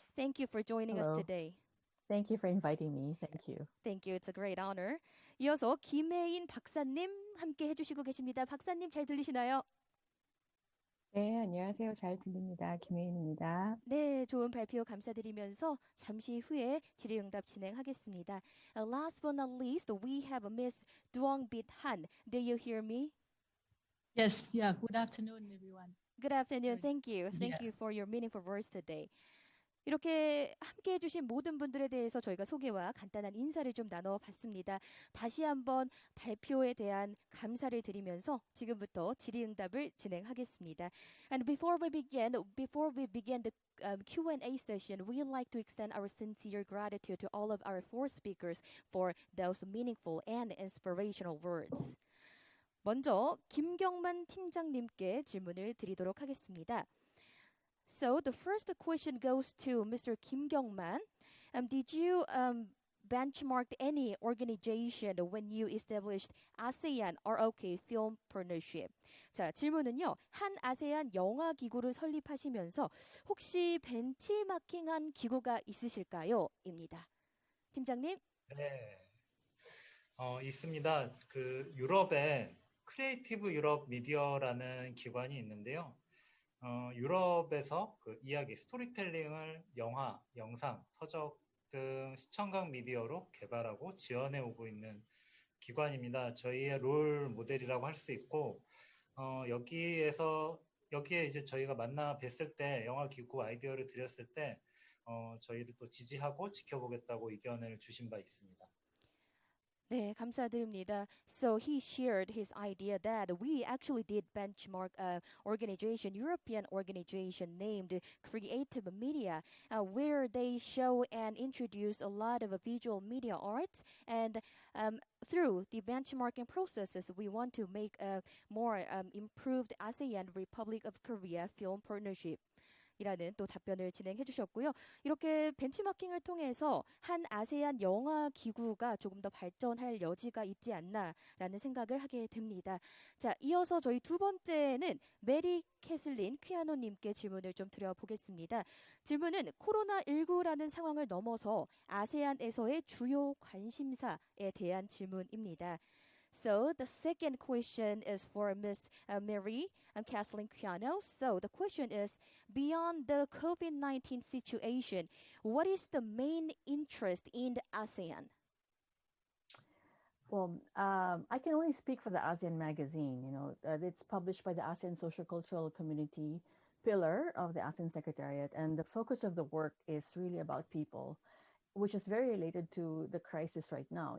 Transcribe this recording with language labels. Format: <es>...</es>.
<en>Thank you for joining us today. Thank you for inviting me. Thank you. Thank you. It's a great honor.</en> <ko>이어서 김혜인 박사님 함께 해주시고 계십니다. 박사님 잘 들리시나요? 네, 안녕하세요. 잘 들립니다. 김혜인입니다. 네, 좋은 발표 감사드리면서 잠시 후에 질의응답 진행하겠습니다.</ko> <en>Last but not least, we have Miss Duong Bich Hanh. Do you hear me? Yes, yeah. Good afternoon, everyone. Good afternoon. Thank you. Thank you for your meaningful words today.</en> <ko>이렇게 함께해 주신 모든 분들에 대해서 저희가 소개와 간단한 인사를 좀 나눠봤습니다. 다시 한번 발표에 대한 감사를 드리면서 지금부터 질의응답을 진행하겠습니다.</ko> <en>And before we begin the Q&A session, we'd like to extend our sincere gratitude to all of our four speakers for those meaningful and inspirational words.</en> <ko>먼저 김경만 팀장님께 질문을 드리도록 하겠습니다.</ko> <en>So the first question goes to Mr. Kim Kyung-man. Did you benchmark any organization when you established ASEAN ROK Film Partnership?</en> <ko>자, 질문은요. 한 아세안 영화 기구를 설립하시면서 혹시 벤치마킹한 기구가 있으실까요? 입니다. 팀장님? 네, 있습니다. 그 유럽에 크리에이티브 유럽 미디어라는 기관이 있는데요. 유럽에서 그 이야기, 스토리텔링을 영화, 영상, 서적 등 시청각 미디어로 개발하고 지원해 오고 있는 기관입니다. 저희의 롤 모델이라고 할 수 있고, 여기에 이제 저희가 만나 뵀을 때 영화 기구 아이디어를 드렸을 때, 저희를 또 지지하고 지켜보겠다고 의견을 주신 바 있습니다. 네, 감사드립니다.</ko> <en>So he shared his idea that we actually did benchmark a organization, European organization named Creative Media, where they show and introduce a lot of visual media arts. And through the benchmarking processes, we want to make a more improved ASEAN Republic of Korea film partnership.</en> <ko>이라는 또 답변을 진행해 주셨고요. 이렇게 벤치마킹을 통해서 한 아세안 영화 기구가 조금 더 발전할 여지가 있지 않나라는 생각을 하게 됩니다. 자, 이어서 저희 두 번째는 메리 캐슬린 퀴아노님께 질문을 좀 드려보겠습니다. 질문은 코로나19라는 상황을 넘어서 아세안에서의 주요 관심사에 대한 질문입니다.</ko> <en>So the second question is for Ms. Mary Kathleen Quiano. So the question is, beyond the COVID-19 situation, what is the main interest in the ASEAN? Well, I can only speak for the ASEAN magazine. You know, it's published by the ASEAN Social Cultural Community pillar of the ASEAN Secretariat, and the focus of the work is really about people, which is very related to the crisis right now.</en>